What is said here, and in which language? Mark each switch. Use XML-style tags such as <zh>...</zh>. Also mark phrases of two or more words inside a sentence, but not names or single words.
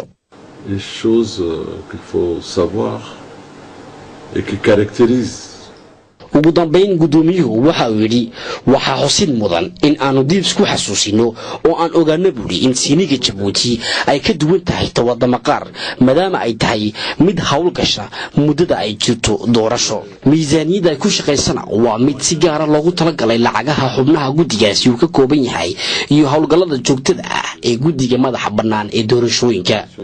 <fr>les choses qu'il faut savoir et qui caractérisent</fr> <so>ugu dambeyn gudoomiyuhu waxa uu yiri waxa xusid mudan in aanu dib isku xasuusino oo aan ogaano buri in siiniga Djibouti ay ka duwan tahay tawadama qaar maadaama ay tahay mid hawl gasha muddada ay jirto doorasho miisaaniyada ay ku shaqeysana waa mid si gaar ah loogu talagalay lacagaha xubnaha guddigaasi uu ka kooban yahay iyo hawlgallada joogtada ah ee guddiga madaxa bannaan ee doorashooyinka</so>